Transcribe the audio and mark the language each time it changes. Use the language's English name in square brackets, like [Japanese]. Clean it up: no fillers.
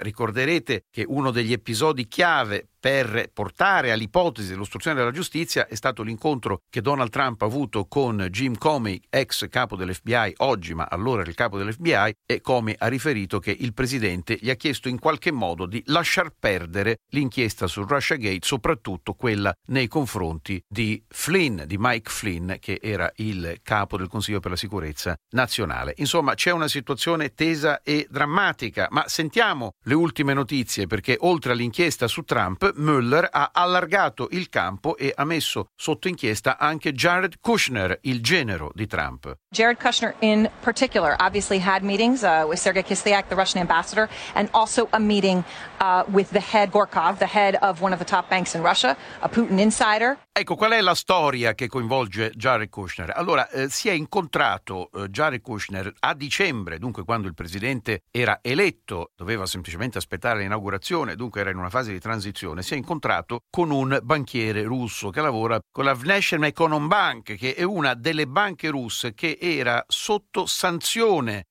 [Italian] Ricorderete che uno degli episodi chiave per portare all'ipotesi dell'ostruzione della giustizia è stato l'incontro che Donald Trump ha avuto con Jim Comey, ex capo dell'FBI, oggi ma allora era il capo dell'FBI, e Comey ha riferito che il presidente gli ha chiesto in qualche modo di lasciar perdere l'inchiesta sul Russiagate, soprattutto quella nei confronti di Flynn, di Mike Flynn, che era il capo del Consiglio per la Sicurezza Nazionale. Insomma, c'è una situazione tesa e drammatica, ma sentiamo le ultime notizie, perché oltre all'inchiesta su Trump, Mueller ha allargato il campo e ha messo sotto inchiesta anche Jared Kushner, il genero di Trump. [English] Jared Kushner in particular obviously had meetings with Sergei Kislyak, the Russian ambassador, and also a meeting with the head Gorkov, the head of one of the top banks in Russia, a Putin insider. [Italian] Ecco, qual è la storia che coinvolge Jared Kushner? Allora, si è incontrato Jared Kushner a dicembre, dunque quando il presidente era eletto, doveva semplicemente aspettare l'inaugurazione, dunque era in una fase di transizione. Washington si è incontrato con un banchiere russo che lavora con la Vnešnja Ekonombank, che è una delle banche russe che era sotto sanzione.